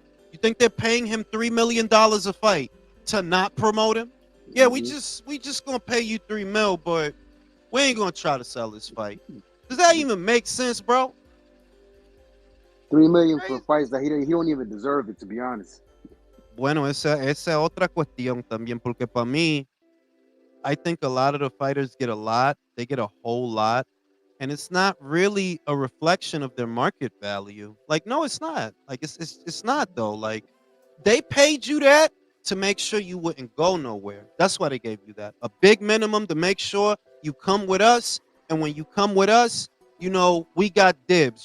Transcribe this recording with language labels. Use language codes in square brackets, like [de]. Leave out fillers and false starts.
[en] You think they're paying him $3 million a fight to not promote him? Yeah, we just gonna pay you $3 million, but we ain't gonna try to sell this fight. Does that even make sense, bro? $3 million for fights that he don't even deserve it, to be honest. [es] Bueno, esa es otra cuestión también, porque para mí, [en] I think a lot of the fighters get a lot. They get a whole lot. And it's not really a reflection of their market value. Like, no, it's not. Like, it's not, though. Like, they paid you that to make sure you wouldn't go nowhere. That's why they gave you that. A big minimum to make sure you come with us. And when you come with us, we got dibs.